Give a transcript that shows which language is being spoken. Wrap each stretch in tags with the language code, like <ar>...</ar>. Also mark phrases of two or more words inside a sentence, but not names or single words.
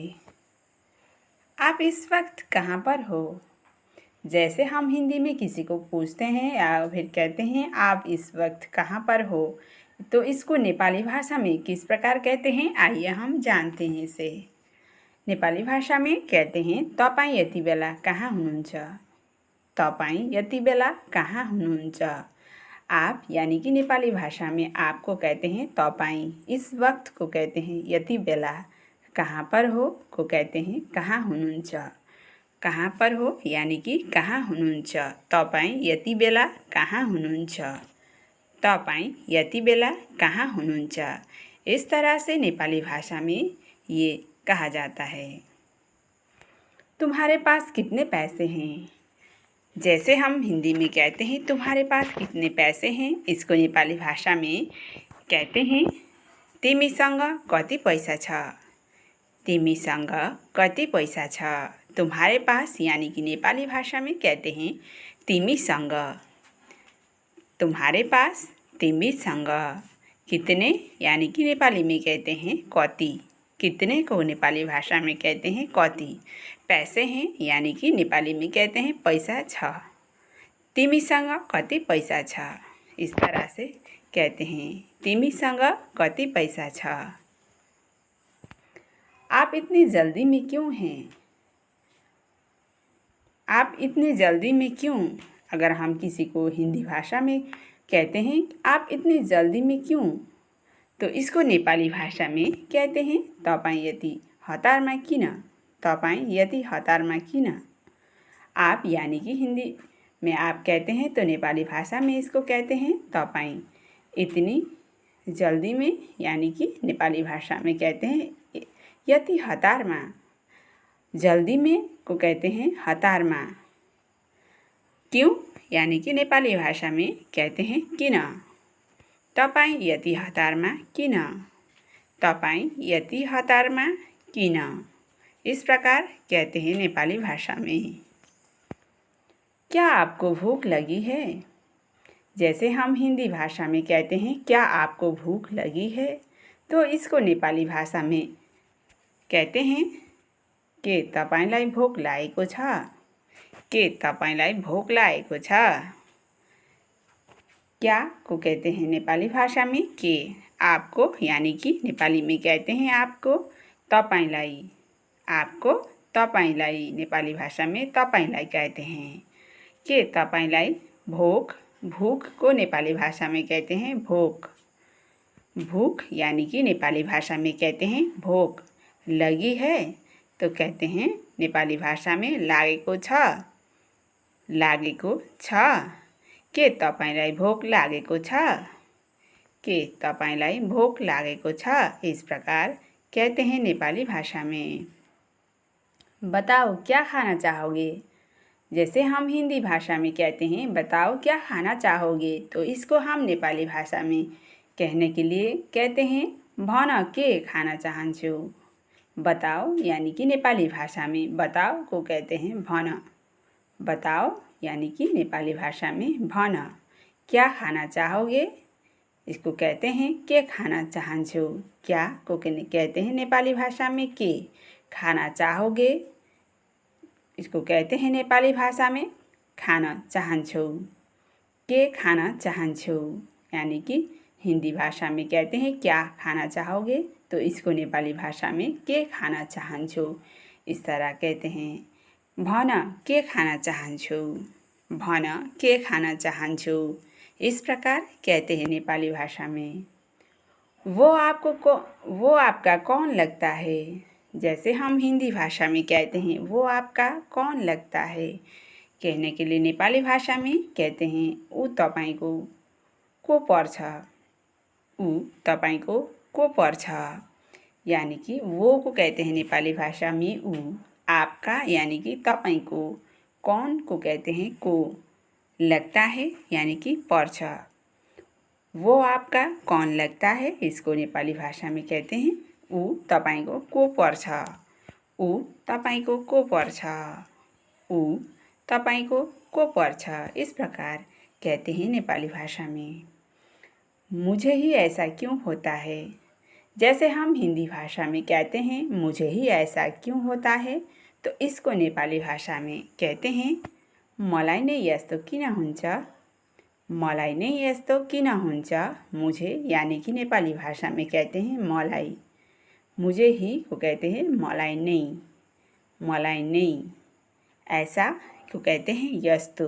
<hi>आप इस वक्त कहाँ पर हो? जैसे हम हिंदी में किसी को पूछते हैं या फिर कहते हैं आप इस वक्त कहाँ पर हो, तो इसको नेपाली भाषा में किस प्रकार कहते हैं, आइए हम जानते हैं इसे। नेपाली भाषा में कहते हैं</hi> <ne>तपाईँ यति बेला कहाँ हुनुहुन्छ। तपाईँ यति बेला कहाँ हुनुहुन्छ।</ne> <hi>आप यानी कि नेपाली भाषा में आपको कहते हैं तपाईँ, इस वक्त को कहते हैं</hi> <ne>यति बेला,</ne> <hi>कहाँ पर हो को कहते हैं</hi> <ne>कहाँ हुनुहुन्छ।</ne> <hi>कहाँ पर हो यानी कि</hi> <ne>कहाँ हुनुहुन्छ। तपाईँ यति बेला कहाँ हुनुहुन्छ। तपाईँ यति बेला कहाँ हुनुहुन्छ।</ne> <hi>इस तरह से नेपाली भाषा में ये कहा जाता है। तुम्हारे पास कितने पैसे हैं? जैसे हम हिंदी में कहते हैं तुम्हारे पास कितने पैसे हैं, इसको नेपाली भाषा में कहते हैं</hi> <ne>तिमीसँग कति पैसा छ। तिमीसँग कति पैसा छ।</ne> <hi>तुम्हारे पास यानी कि नेपाली भाषा में कहते हैं तिमीसँग। तुम्हारे पास तिमीसँग। कितने यानी कि नेपाली में कहते हैं कति। कितने को नेपाली भाषा में कहते हैं कति। पैसे हैं यानी कि नेपाली में कहते हैं</hi> <ne>पैसा छ। तिमीसँग कति पैसा छ,</ne> <hi>इस तरह से कहते हैं</hi> <ne>तिमीसँग कति पैसा छ।</ne> <hi>आप इतनी जल्दी में क्यों हैं? आप इतनी जल्दी में क्यों? अगर हम किसी को हिंदी भाषा में कहते हैं आप इतनी जल्दी में क्यों, तो इसको नेपाली भाषा में कहते हैं</hi> <ne>तपाईँ यति हतारमा किन। तपाईँ यति हतारमा किन।</ne> <hi>आप यानी कि हिंदी में आप कहते हैं तो नेपाली भाषा में इसको कहते हैं तपाईँ इतनी जल्दी में, यानी कि नेपाली भाषा में कहते हैं</hi> <ne>यति हतारमा।</ne> <hi>जल्दी में को कहते हैं हतारमा। क्यों यानी कि नेपाली भाषा में कहते हैं किन।</hi> <ne>तपाईँ यति हतारमा किन। तपाईँ यति हतारमा किन।</ne> <hi>इस प्रकार कहते हैं नेपाली भाषा में। क्या आपको भूख लगी है? जैसे हम हिंदी भाषा में कहते हैं क्या आपको भूख लगी है, तो इसको नेपाली भाषा में कहते हैं</hi> <ne>के तपाईलाई भोक लागेको छ। के तपाईलाई भोक लागेको छ।</ne> <hi>क्या को कहते हैं नेपाली भाषा में के। आपको यानी कि नेपाली में कहते हैं आपको तपाईलाई। आपको तपाईलाई नेपाली भाषा में तपाईलाई कहते हैं।</hi> <ne>के तपाईलाई भोक।</ne> <hi>भूख को नेपाली भाषा में कहते हैं भोक। भूख यानी कि नेपाली भाषा में कहते हैं भोक। लगी है तो कहते हैं नेपाली भाषा में</hi> <ne>लागेको छ। लागेको छ। के तपाईलाई भोक लागेको छ। के तपाईलाई भोक लागेको छ।</ne> <hi>इस प्रकार कहते हैं नेपाली भाषा में। बताओ क्या खाना चाहोगे? जैसे हम हिंदी भाषा में कहते हैं बताओ क्या खाना चाहोगे, तो इसको हम नेपाली भाषा में कहने के लिए कहते हैं</hi> <ne>भन के खाना चाहन्छु।</ne> <hi>बताओ यानी कि नेपाली भाषा में बताओ को कहते हैं भन। बताओ यानी कि नेपाली भाषा में भन। क्या खाना चाहोगे, इसको कहते हैं</hi> <ne>के खाना चाहन्छु।</ne> <hi>क्या को कहते हैं नेपाली भाषा में के। खाना चाहोगे, इसको कहते हैं नेपाली भाषा में</hi> <ne>खाना चाहन्छु। के खाना चाहन्छु</ne> <hi>यानी कि हिंदी भाषा में कहते हैं क्या खाना चाहोगे, तो इसको नेपाली भाषा में</hi> <ne>के खाना चाहन्छु।</ne> <hi>इस तरह कहते हैं</hi> <ne>भन के खाना चाहन्छु। भन के खाना चाहन्छु।</ne> <hi>इस प्रकार कहते हैं नेपाली भाषा में। वो आपका कौन लगता है? जैसे हम हिंदी भाषा में कहते हैं वो आपका कौन लगता है, कहने के लिए नेपाली भाषा में कहते हैं</hi> <ne>ऊ तपाईको को पर्छ। ऊ तपाईको को पर्छ</ne> <hi>यानी कि वो को कहते हैं नेपाली भाषा में ऊ। आपका यानी कि तपाईको। कौन को कहते हैं को। लगता है यानी कि पर्छ। वो आपका कौन लगता है, इसको नेपाली भाषा में कहते हैं</hi> <ne>ऊ तपाईको को पर्छ। ऊ तपाईको को पर्छ। ऊ तपाईँको को पर्छ,</ne> <hi>इस प्रकार कहते हैं नेपाली भाषा में। मुझे ही ऐसा क्यों होता है, जैसे हम हिंदी भाषा में कहते हैं मुझे ही ऐसा क्यों होता है, तो इसको नेपाली भाषा में कहते हैं</hi> <ne>मलाई नै यस्तो किन हुन्छ। मलाई नै यस्तो किन हुन्छ,</ne> <hi>मुझे यानी कि नेपाली भाषा में कहते हैं मलाई। मुझे ही को कहते हैं</hi> <ne>मलाई नै। मलाई नै।</ne> <hi>ऐसा को कहते हैं यस्तो।</hi>